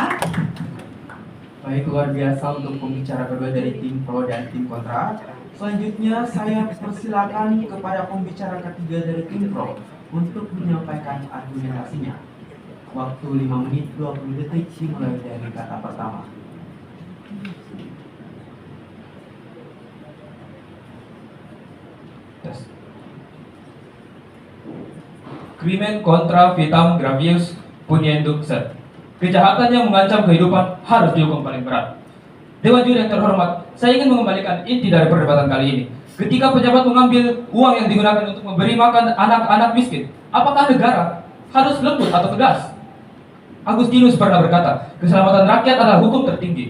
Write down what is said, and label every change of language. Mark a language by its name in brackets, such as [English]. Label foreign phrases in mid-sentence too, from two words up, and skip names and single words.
[Indonesian] Baik, luar biasa untuk pembicara kedua dari tim pro dan tim kontra. Selanjutnya saya persilakan kepada pembicara ketiga dari tim pro untuk menyampaikan argumentasinya. Waktu 5 menit 20 detik dimulai dari kata pertama. [Latin] Crimen contra vitam gravius puniendum sed. [Indonesian] Kejahatan yang mengancam kehidupan harus dihukum paling berat. Dewan juri yang terhormat, saya ingin mengembalikan inti dari perdebatan kali ini. Ketika pejabat mengambil uang yang digunakan untuk memberi makan anak-anak miskin, apakah negara harus lembut atau tegas? Agustinus pernah berkata, keselamatan rakyat adalah hukum tertinggi.